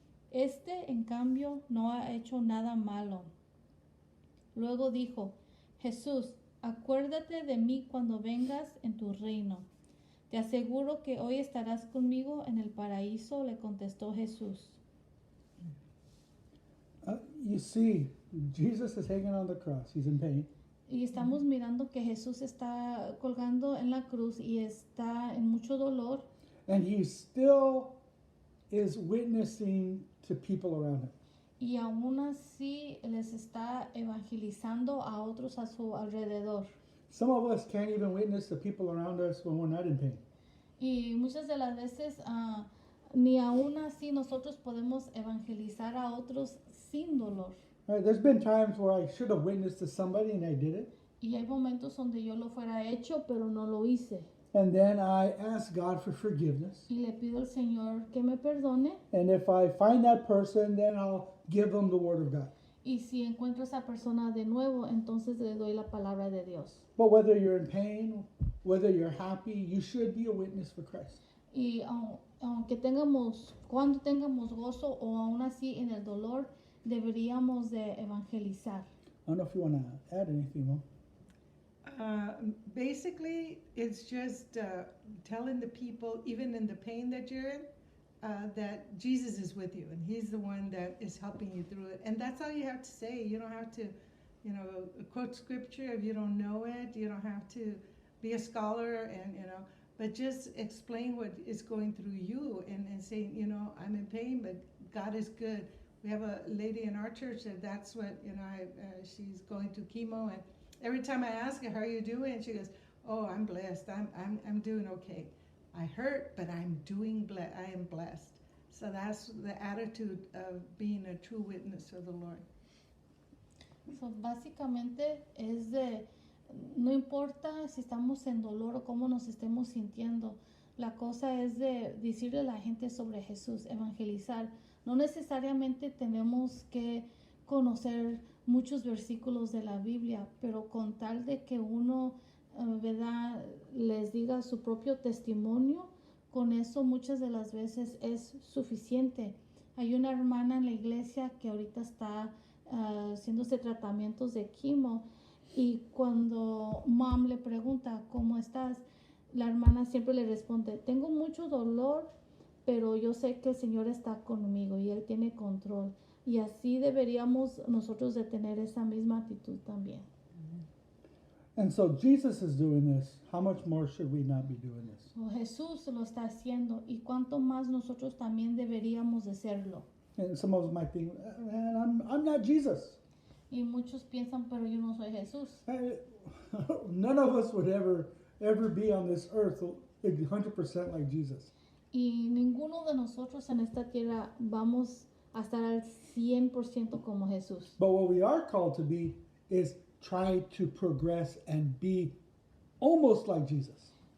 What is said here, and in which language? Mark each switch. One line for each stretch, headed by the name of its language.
Spanish: Este, en cambio, no ha hecho nada malo. Luego dijo, Jesús, acuérdate de mí cuando vengas en tu reino. Te aseguro que hoy estarás conmigo en el paraíso, le contestó Jesús.
English: You see, Jesus is hanging on the cross. He's in pain.
Spanish: Y estamos mirando que Jesús está colgando en la cruz y está en mucho dolor.
English: And he still is witnessing to people around him.
Spanish: Y aún así les está evangelizando a otros a su alrededor.
English: Some of us can't even witness to people around us when we're not in pain.
Spanish: Y muchas de las veces ni aún así nosotros podemos evangelizar a otros sin dolor.
English: Right? There's been times where I should have witnessed to somebody and I didn't.
Spanish: Y hay momentos donde yo lo fuera hecho, pero no lo hice.
English: And then I ask God for forgiveness.
Spanish: Y le pido al Señor que me perdone.
English: And if I find that person, then I'll give them the word of God.
Spanish: Y si encuentro a esa persona de nuevo, entonces le doy la palabra de Dios.
English: But whether you're in pain, whether you're happy, you should be a witness for Christ.
Spanish: Y cuando tengamos gozo o aún así en el dolor, deberíamos de evangelizar.
English: I don't know if you want to add anything, Mom. Basically, it's just telling the people, even in the pain that you're in, that Jesus is with you and he's the one that is helping you through it. And that's all you have to say. You don't have to, quote scripture if you don't know it. You don't have to be a scholar but just explain what is going through you and saying, I'm in pain, but God is good. We have a lady in our church that's what, she's going through chemo, and every time I ask her, how are you doing? She goes, oh, I'm blessed. I'm doing okay. I hurt, but I am blessed. So that's the attitude of being a true witness of the Lord.
Spanish: So, básicamente es no importa si estamos en dolor o cómo nos estemos sintiendo, la cosa es de decirle a la gente sobre Jesús, evangelizar. No necesariamente tenemos que conocer muchos versículos de la Biblia, pero con tal de que uno, ¿verdad?, les diga su propio testimonio, con eso muchas de las veces es suficiente. Hay una hermana en la iglesia que ahorita está haciéndose tratamientos de quimo, y cuando Mom le pregunta ¿cómo estás?, la hermana siempre le responde, tengo mucho dolor, pero yo sé que el Señor está conmigo y Él tiene control. Y así deberíamos nosotros de tener esa misma actitud también.
English: And so Jesus is doing this. How much more should we not be doing this?
Spanish: So, Jesús lo está haciendo y cuánto más nosotros también deberíamos de hacerlo.
English: And some of us might think, man, I'm not Jesus.
Spanish: Y muchos piensan, pero yo no soy Jesús.
English: None of us would ever be on this earth 100% like Jesus.
Spanish: Y ninguno de nosotros en esta tierra vamos a estar al 100% como Jesús.
English: But what we are called to be is try to progress and be almost like Jesus.